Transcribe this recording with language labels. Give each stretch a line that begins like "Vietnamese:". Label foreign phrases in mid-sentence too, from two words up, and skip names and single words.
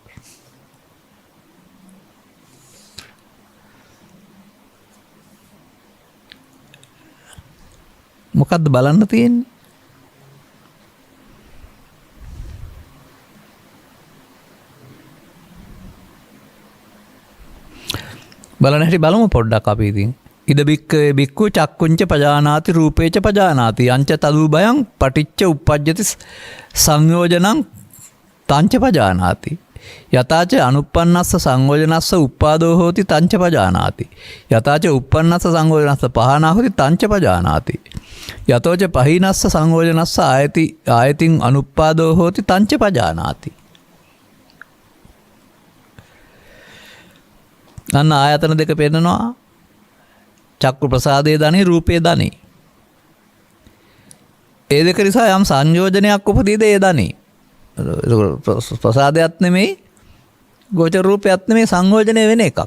Sinhala: මොකක්ද බලන්න තියෙන්නේ? බලන හැටි බලමු පොඩ්ඩක් අපි ඉතින්.
Pali: ඉද බික්කේ බික්කු චක්කුංච පජානාති රූපේච පජානාති අංච තදු බයං පටිච්ච උප්පජ්ජති සංයෝජනං තංච පජානාති යතාච අනුප්පන්නස්ස සංයෝජනස්ස උප්පාදෝ හෝති තංච පජානාති යතාච උප්පන්නස්ස සංයෝජනස්ස පහනා හෝති තංච පජානාති යතෝච පහිනස්ස සංයෝජනස්ස ආයතින් අනුප්පාදෝ හෝති තංච පජානාති.
Sinhala: අන්න ආයතන දෙක පෙන්නනවා. චක්කු ප්‍රසාදයේ ධනේ රූපයේ ධනේ. ඒ දෙක නිසා යම් සංයෝජනයක් උපදීද ඒ ධනේ. ප්‍රසාදයක් නෙමෙයි ගෝචර රූපයක් නෙමෙයි සංයෝජනය වෙන එකක්.